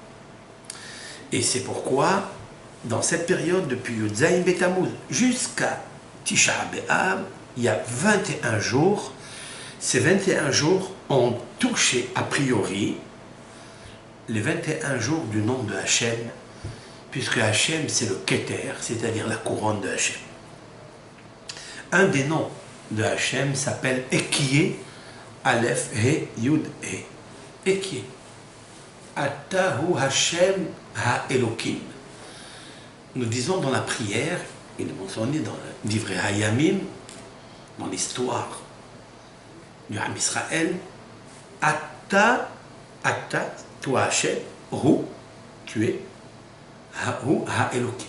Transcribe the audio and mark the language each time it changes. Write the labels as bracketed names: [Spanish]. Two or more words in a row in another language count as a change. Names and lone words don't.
[French] Et c'est pourquoi, dans cette période, depuis [Hebrew] יוד זין בית תמוז [French] jusqu'à [Hebrew] תשעה באב, [French] il y a 21 jours. Ces 21 jours ont touché a priori les 21 jours du nom de Hachem, puisque Hachem c'est le Keter, c'est-à-dire la couronne de Hachem. Un des noms de Hachem s'appelle Ekiye, [Hebrew] אלף הא יוד הא. אהיה. אתה הוא השם האלוקים. [French] Nous disons dans la prière, il est mentionné dans le [Hebrew] דברי הימים, [French] dans l'histoire du [Hebrew] עם ישראל, [French] Ata, toi Hachem, Hu, tu es, [Hebrew] הוא האלוקים.